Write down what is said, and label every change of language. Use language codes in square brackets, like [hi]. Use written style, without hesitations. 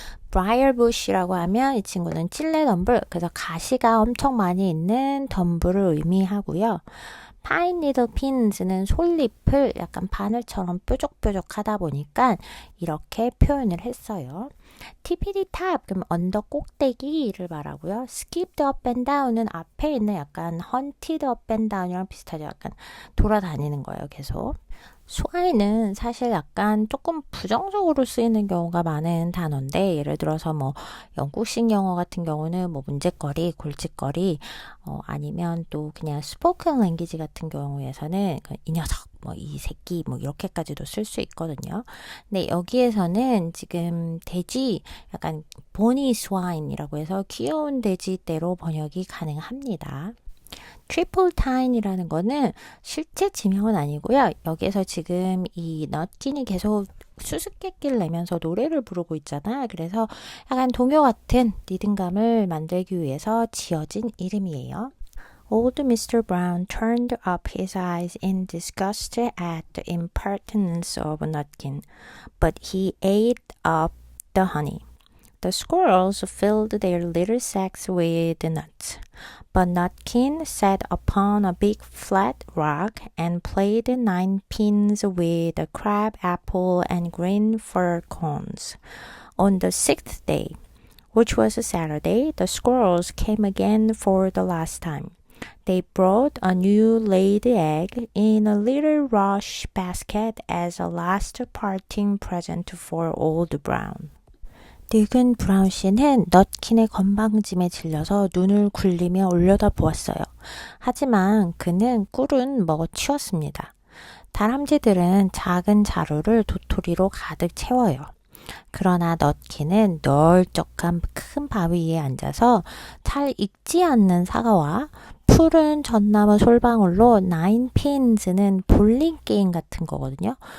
[ko] briar bush라고 하면 이 친구는 찔레 덤불, 그래서 가시가 엄청 많이 있는 덤불을 의미하고요. pine needle pins는 솔잎을 약간 바늘처럼 뾰족뾰족하다 보니까 이렇게 표현을 했어요. tippity top 그럼 언덕 꼭대기를 말하고요. [en] skipped up and down [ko] 은 앞에 있는 약간 [en] hunted up and down [ko] 이랑 비슷하죠. 약간 돌아다니는 거예요. 계속. sw이는 사실 약간 조금 부정적으로 쓰이는 경우가 많은 단어인데 예를 들어서 뭐 영국식 영어 같은 경우는 뭐 문제거리, 골칫거리 아니면 또 그냥 스포큰 랭귀지 같은 경우에서는 이 녀석 뭐 이 새끼 뭐 이렇게까지도 쓸 수 있거든요. 근데 여기에서는 지금 돼지 약간 보니 스와인이라고 해서 귀여운 돼지대로 번역이 가능합니다. 트리플 타인이라는 거는 실제 지명은 아니고요. 여기에서 지금 이 넛킨이 계속 수수께끼를 내면서 노래를 부르고 있잖아. 그래서 약간 동요 같은 리듬감을 만들기 위해서 지어진 이름이에요. [en] Old Mr. Brown turned up his eyes in disgust at the impertinence of Nutkin, but he ate up the honey. The squirrels filled their little sacks with nuts, but Nutkin sat upon a big flat rock and played ninepins with a crab apple and green fir cones. On the 6th day, which was a Saturday, the squirrels came again for the last time. They brought a new laid egg in a little rush basket as a last parting present for Old Brown. [ko] 늙은 브라운 씨는 넛킨의 건방짐에 질려서 눈을 굴리며 올려다보았어요. 하지만 그는 꿀은 먹어치웠습니다. 다람쥐들은 작은 자루를 도토리로 가득 채워요. 그러나 넛킨은 널쩍한 큰 바위 위에 앉아서 잘 익지 않는 사과와 푸른 전나무 솔방울로 나인핀즈는 볼링 게임 같은 거거든요.